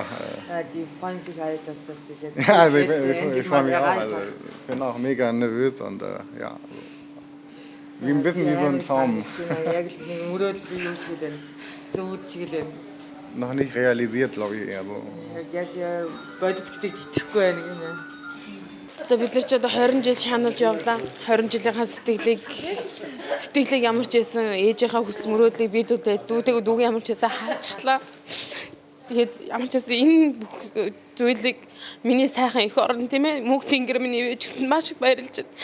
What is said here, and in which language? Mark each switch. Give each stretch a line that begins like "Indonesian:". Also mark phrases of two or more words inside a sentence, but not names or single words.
German: Die freuen sich halt, dass das jetzt ja also endlich ich freue mal mich auch. erreicht Also, hat. ich bin auch mega nervös und ja, wie ein bisschen wie so ein Traum. Noch nicht realisiert, glaube ich eher so.
Mongolian: Одоо бид нар ч одоо 20 жил шаналж явлаа. 20 жилийнхаа сэтгэлийг ямар ч байсан ээжийнхаа хүсэл мөрөөдлийг биелүүлээд дүүг ямар ч байсан харж чадлаа. Тэгээд ямар ч байсан энэ бүх зүйлийг миний сайхан эх орон тийм ээ мөнх тэнгэр миний ээж гэсэн маш их баярлж байна.